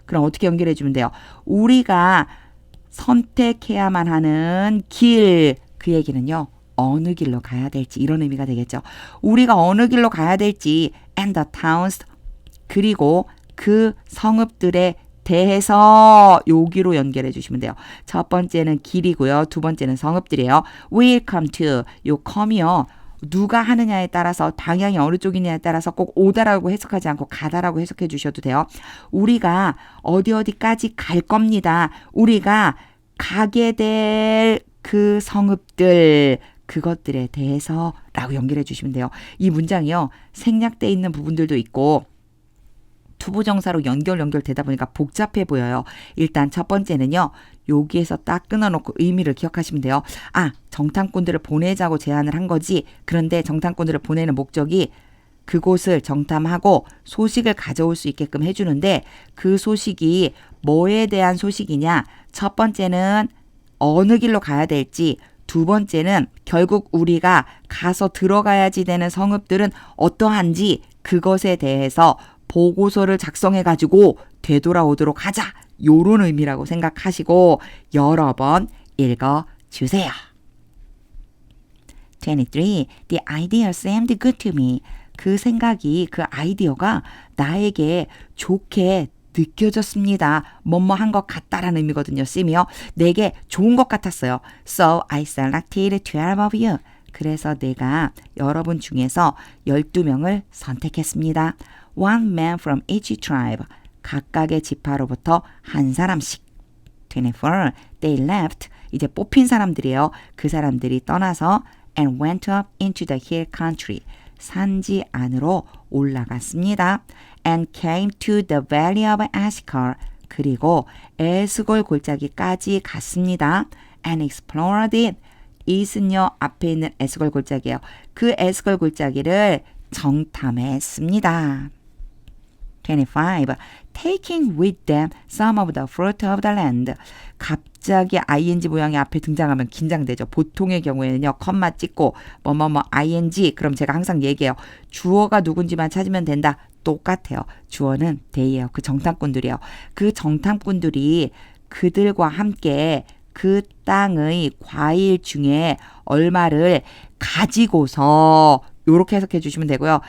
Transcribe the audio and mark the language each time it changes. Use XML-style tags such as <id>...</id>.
<ko>그럼 어떻게 연결해 주면 돼요? 우리가 선택해야만 하는 길, 그 얘기는요. 어느 길로 가야 될지 이런 의미가 되겠죠. 우리가 어느 길로 가야 될지</ko> <en>and the towns</en> <ko>그리고 그 성읍들에 대해서 여기로 연결해 주시면 돼요. 첫 번째는 길이고요. 두 번째는 성읍들이에요.</ko> <en>We'll come to 요 come이요.</en> <ko>누가 하느냐에 따라서 방향이 어느 쪽이냐에 따라서 꼭 오다라고 해석하지 않고 가다라고 해석해 주셔도 돼요. 우리가 어디까지 갈 겁니다. 우리가 가게 될 그 성읍들 그것들에 대해서 라고 연결해 주시면 돼요. 이 문장이요. 생략돼 있는 부분들도 있고 투부정사로 연결되다 보니까 복잡해 보여요. 일단 첫 번째는요. 여기에서 딱 끊어놓고 의미를 기억하시면 돼요. 아, 정탐꾼들을 보내자고 제안을 한 거지. 그런데 정탐꾼들을 보내는 목적이 그곳을 정탐하고 소식을 가져올 수 있게끔 해주는데 그 소식이 뭐에 대한 소식이냐. 첫 번째는 어느 길로 가야 될지 두 번째는 결국 우리가 가서 들어가야지 되는 성읍들은 어떠한지 그것에 대해서 보고서를 작성해가지고 되돌아오도록 하자. 요런 의미라고 생각하시고 여러 번 읽어주세요. 23.</ko> <en>The idea seemed good to me.</en> <ko>그 생각이, 그 아이디어가 나에게 좋게 느껴졌습니다. 뭐뭐 한 것 같다라는 의미거든요. seem이요. 내게 좋은 것 같았어요.</ko> <en>So I selected 12 of you.</en> <ko>그래서 내가 여러분 중에서 12명을 선택했습니다.</ko> <en>One man from each tribe.</en> <ko>각각의 지파로부터 한 사람씩.</ko> <en>24. They left.</en> <ko>이제 뽑힌 사람들이에요. 그 사람들이 떠나서</ko> <en>and went up into the hill country.</en> <ko>산지 안으로 올라갔습니다.</ko> <en>And came to the valley of Eshcol.</en> <ko>그리고 에스골 골짜기까지 갔습니다.</ko> <en>And explored it.</en> <ko>it은요, 앞에 있는 에스골 골짜기예요. 그 에스골 골짜기를 정탐했습니다. 25.</ko> <en>Taking with them some of the fruit of the land.</en> <ko>갑자기 ing 모양이 앞에 등장하면 긴장되죠. 보통의 경우에는요, 컴마 찍고 뭐뭐뭐 ing, 그럼 제가 항상 얘기해요. 주어가 누군지만 찾으면 된다. 똑같아요. 주어는 they예요. 그 정탐꾼들이에요. 그 정탐꾼들이 그들과 함께 그 땅의 과일 중에 얼마를 가지고서, 요렇게 해석해 주시면 되고요.</ko>